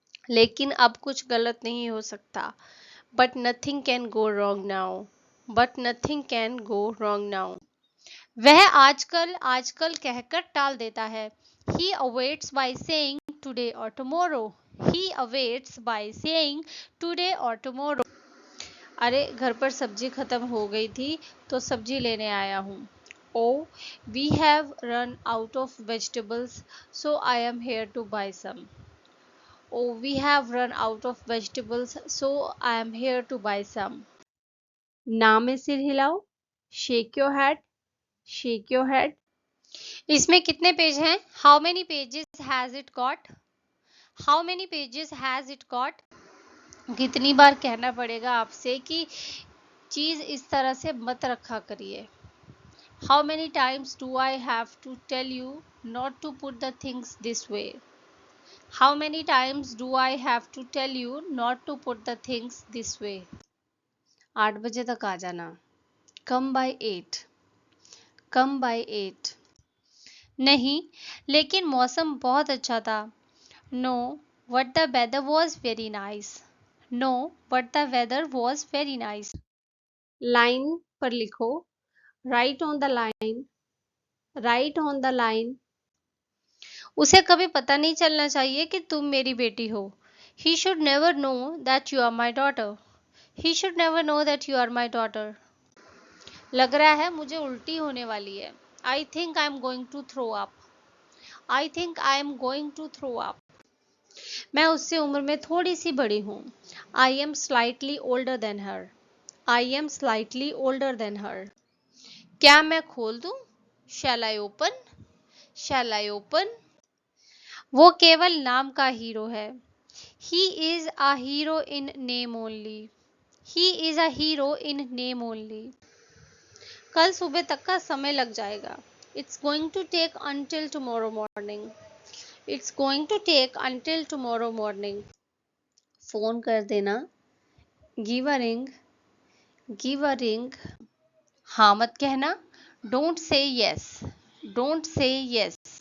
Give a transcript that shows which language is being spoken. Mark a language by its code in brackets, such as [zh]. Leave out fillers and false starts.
[hi] लेकिन अब कुछ गलत नहीं हो सकता। [en] But nothing can go wrong now. But nothing can go wrong now. [hi] वह आजकल आजकल कहकर टाल देता है। [en] He awaits by saying today or tomorrow. He awaits by saying today or tomorrow. [hi] अरे घर पर सब्जी खत्म हो गई थी तो सब्जी लेने आया हूँ। [en] Oh, we have run out of vegetables, so I am here to buy some. Oh, we have run out of vegetables, so I am here to buy some. [hi] ना में सिर हिलाओ। [en] Shake your head. Shake your head. [hi] इसमें कितने page हैं? [en] How many pages has it got? How many pages has it got? [hi] कितनी बार कहना पड़ेगा आपसे कि चीज इस तरह से मत रखा करिए. [en] How many times do I have to tell you not to put the things this way? How many times do I have to tell you not to put the things this way? [hi] 8 बजे तक आ जाना. [en] Come by 8. Come by 8. [hi] नहीं, लेकिन मौसम बहुत अच्छा था. [en] No, but the weather was very nice. No, but the weather was very nice. [hi] Line पर लिखो. [en] Write on the line. Write on the line. [hi] उसे कभी पता नहीं चलना चाहिए कि तुम मेरी बेटी हो. [en] He should never know that you are my daughter. He should never know that you are my daughter. [hi] लग रहा है मुझे उल्टी होने वाली है. [en] I think I am going to throw up. I think I am going to throw up. [hi] मैं उससे उम्र में थोड़ी सी बड़ी हूँ. [en] I am slightly older than her. I am slightly older than her. [hi] क्या मैं खोल दूँ? [en] Shall I open? Shall I open? [hi] वो केवल नाम का हीरो है. [en] He is a hero in name only. He is a hero in name only. [hi] कल सुबह तक का समय लग जाएगा. [en] It's going to take until tomorrow morning. It's going to take until tomorrow morning. [hi] Phone कर देना. [en] Give a ring. Give a ring. [hi] हाँ मत कहना. [en] Don't say yes. Don't say yes.